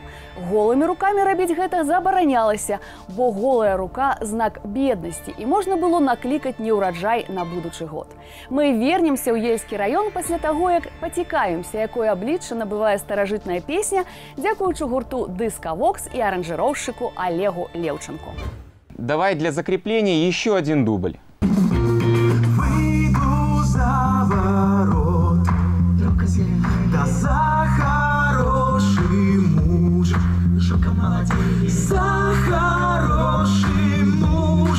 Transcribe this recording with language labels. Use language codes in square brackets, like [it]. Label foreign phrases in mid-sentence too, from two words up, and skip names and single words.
[be] Голымі рукамі рабіць гэта забаранялася, бо голая рука – знак беднасці, і можна было наклікаць неўраджай на будучы год. Мы вернемся ў Ельскі раён пасля таго, як пацікаемся, якое аблічча набывае старажытная песня, дзякуючы гурту «Дыска-Вокс» [ru] и аранжировщику [be] Олегу Левченко. [ru] Давай для закрепления еще один дубль. Выйду за ворот, да за хороший муж, за хороший муж,